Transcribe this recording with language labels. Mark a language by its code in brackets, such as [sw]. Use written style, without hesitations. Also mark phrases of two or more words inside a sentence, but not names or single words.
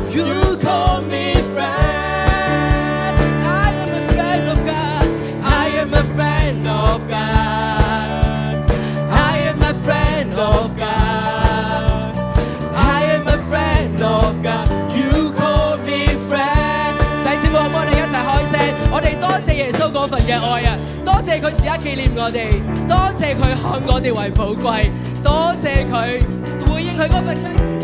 [en] You call me friend, I am a friend of God, I am a friend of God, I am a friend of God, I am a friend of God. You call me friend。 [yue] 弟兄姊妹，可唔可以我哋一齊開聲？我哋多謝耶穌嗰份嘅愛啊！多謝佢時刻紀念我哋，多謝佢看我哋為寶貴，多謝佢回應佢嗰份恩